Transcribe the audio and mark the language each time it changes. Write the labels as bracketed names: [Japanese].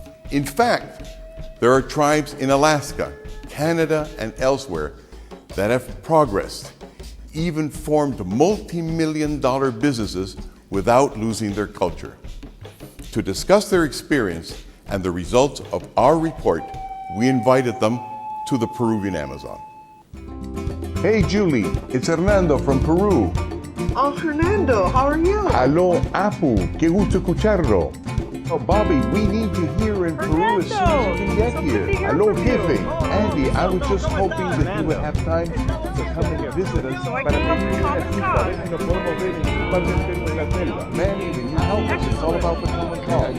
[English] In fact, there are tribes in Alaska, Canada, and elsewhere that have progressed, even formed multi-million-dollar businesses without losing their culture. To discuss their experience and the results of our report, we invited them to the Peruvian Amazon. Hey Julie, it's Hernando from Peru. Oh, Hernando, how are you? [Spanish] Aló, Apu, qué gusto escucharlo. [English] Oh, Bobby, we need you here in Peru as soon as you can get here. [Spanish] Aló, Jefe. [English] Andy, I was just hoping that you would have time to come and visit us. Para Manny, you help us. It's all about the common cause.